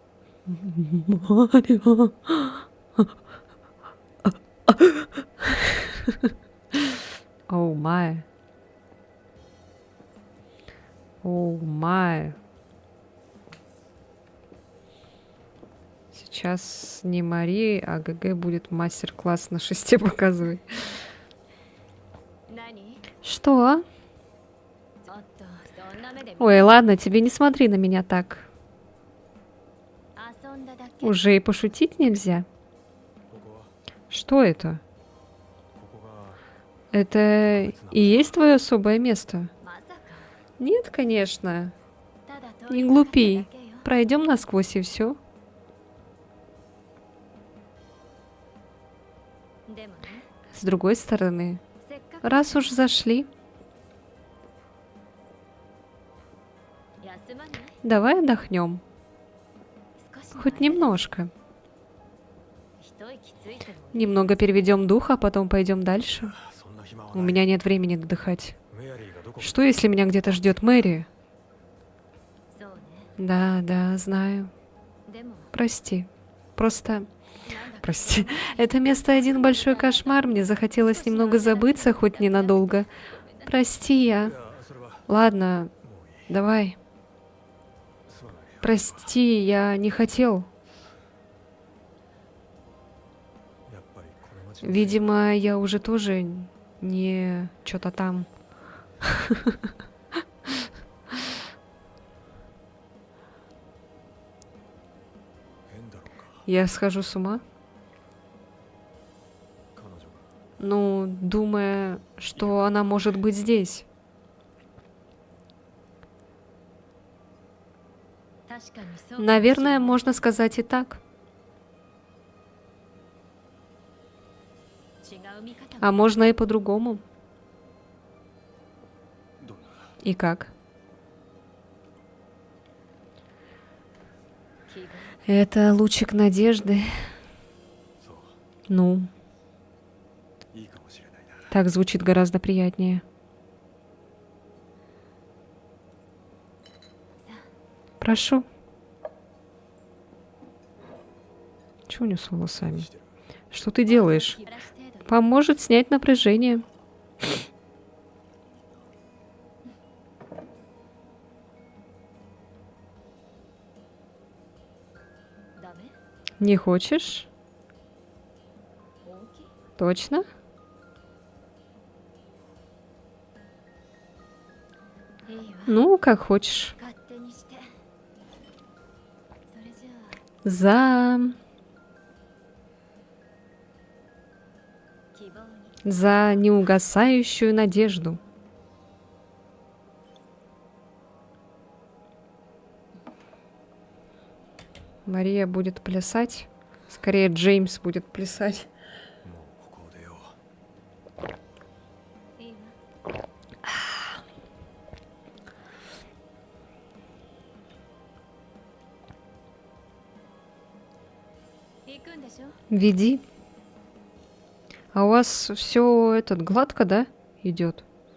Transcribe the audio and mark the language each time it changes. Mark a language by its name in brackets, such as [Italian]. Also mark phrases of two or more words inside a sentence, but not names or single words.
[English] Марио. Oh, my. Oh, my. [Russian] Сейчас не Мария, а ГГ будет мастер-класс на шесте показывать. [Japanese] 何 [Russian] Что? [Japanese] ちょっとそんな目で見 [Russian] Ой, ладно, тебе не смотри на меня так. [Japanese] 遊んだだけ [Russian] Уже и пошутить нельзя. [Japanese] ここは [Russian] Что это? [Japanese] ここが [Russian] Это и есть твое особое место? [Japanese] まさか [Russian] Нет, конечно. [Japanese] ただ [Russian] Не [Japanese] 通りかかった [Russian] глупи. [Japanese] だけよ [Russian] Пройдем насквозь и все. [Japanese] でもね [Russian] С другой стороны, [Japanese] せっかく [Russian] раз уж зашли, [Japanese] 休まない [Russian] давай отдохнем. [Japanese] 少し [Russian] Хоть немножко. [Japanese] 一息ついてもいい [Russian] Немного переведем дух, а потом пойдем дальше. [Japanese] そんな暇は [Russian] У [Japanese] ない [Russian] меня нет времени отдыхать. [Japanese] メアリーがどこか [Russian] Что, если меня где-то ждет Мэри? [Japanese] そうね [Russian] Да, да, знаю. [Japanese] でも [Russian] Прости. Просто, [Japanese] なんだか [Russian] прости. Это место один большой кошмар. Мне захотелось немного забыться, хоть ненадолго. Прости, [Japanese] い [Russian] я. [Japanese] やそれは [Russian] Ладно, [Japanese] もういい [Russian] давай. [Japanese] すまない [Russian] Прости, я не хотел. [Japanese] やっぱりこの街の [Russian] Видимо, я уже тоже не что-то там. [Japanese] 変だろうか [Russian] Я схожу с ума. [Japanese] 彼女が [Russian] Ну, думая, что она может быть здесь. [Japanese] 確かにそうかもしれない [Russian] Наверное, можно сказать и так. [Japanese] 違う見方 [Russian] А можно и по-другому. [Japanese] どんな [Russian] И как? [Japanese] 気分 [Russian] Это лучик надежды. [Japanese] そう [Russian] Ну, [Japanese] いいかもしれないな [Russian] так звучит гораздо приятнее. Прошу. Чего у него с волосами? [Japanese] してる [Russian] Что ты делаешь? [Japanese] 気晴らし程度 [Russian] Поможет снять напряжение. Не хочешь? [Japanese] 本気 [Russian] Точно? [Japanese] いいわ [Russian] Ну, как хочешь. [Japanese] 勝手にしてそれじゃあ [Russian] За... [Japanese] 希望に [Russian] За неугасающую надежду. Мария будет плясать. Скорее, Джеймс будет плясать. [Japanese] もうここを出よういいわ 行くんでしょ [Russian] Веди. А у вас все этот гладко, да, идет?